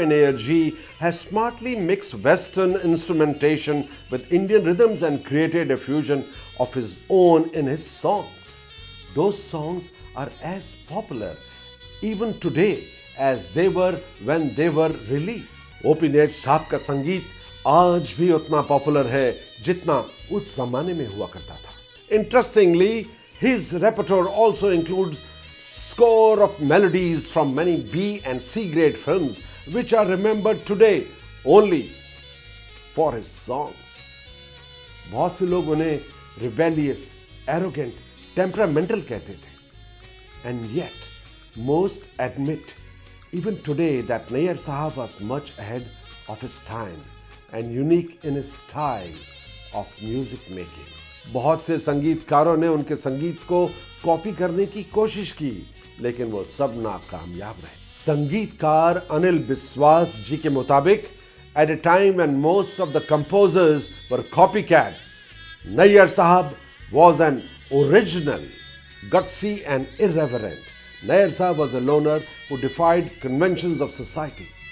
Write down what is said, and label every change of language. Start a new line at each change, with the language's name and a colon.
English: Nayyar ji has smartly mixed Western instrumentation with Indian rhythms and created a fusion of his own in his songs. Those songs are as popular even today as they were when they were released. O.P.
Hindi: Nayyar साहब का संगीत आज भी उतना popular है जितना उस जमाने में हुआ करता था.
English: Interestingly, his repertoire also includes score of melodies from many B and C grade films which are remembered today only for his songs.
Hindi: बहुत से लोग उन्हें
English: rebellious, arrogant, temperamental
Hindi: कहते थे.
English: And yet, most admit even today that Nayyar Sahab was much ahead of his time and unique in his style of music making.
Hindi: बहुत से संगीतकारों ने उनके संगीत को कॉपी करने की कोशिश की, लेकिन वो सब नाकामयाब रहे. संगीतकार अनिल बिस्वास जी के मुताबिक,
English: at a time when most of the composers were copycats, Nayyar Sahab was an original, gutsy and irreverent. Nayyar Sahab was a loner who defied conventions of society.